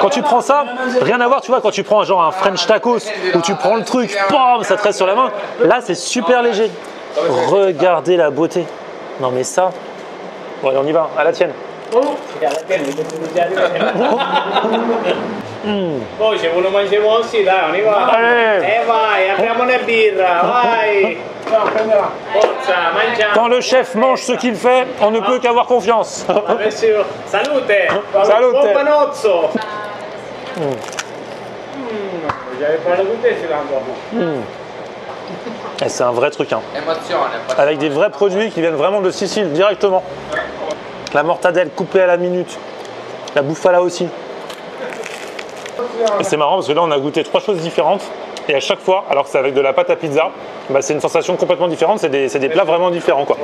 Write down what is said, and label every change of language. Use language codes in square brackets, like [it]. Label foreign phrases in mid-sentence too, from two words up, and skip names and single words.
[fr] Quand tu prends ça, rien à voir, tu vois, quand tu prends genre un French tacos, où tu prends le truc, bam, ça te reste sur la main, là c'est super léger. Regardez la beauté. Non mais ça, bon allez on y va, à la tienne. Oh, Bon, je voulais manger moi aussi, là, on y va. Allez. [it] Eh vai, apriamo una birra, vai. Forza, mangiamo. [fr] Quand le chef mange ce qu'il fait, on ne peut qu'avoir confiance. Ah, bien sûr. [it] Salute. Salute. Buon panozzo. [fr] J'avais pas le goûter celui-là. Et c'est un vrai truc, hein. [it] Emozione, [fr] Avec des vrais produits qui viennent vraiment de Sicile, directement. La mortadelle coupée à la minute, la bufala aussi. Et c'est marrant parce que là on a goûté 3 choses différentes et à chaque fois, alors que c'est avec de la pâte à pizza, bah, c'est une sensation complètement différente, c'est des plats vraiment différents quoi.